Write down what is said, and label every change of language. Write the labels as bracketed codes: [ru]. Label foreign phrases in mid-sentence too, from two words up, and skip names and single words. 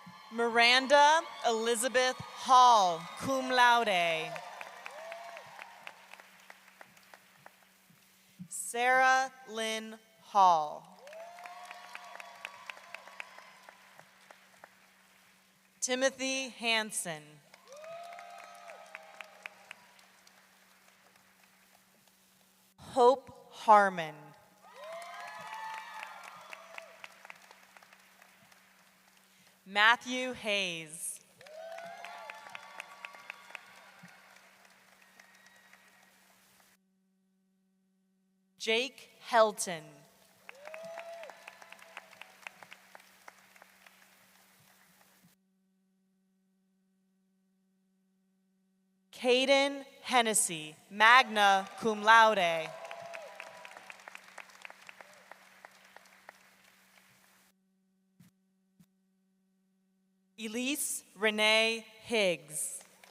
[en] Miranda Elizabeth Hall, [la] cum laude. [en] Sarah Lynn Hall. Timothy Hansen. Hope Harmon. Matthew Hayes. Jake Helton. Caden Hennessy, [la] magna cum laude. [en] Elise Renee Higgs.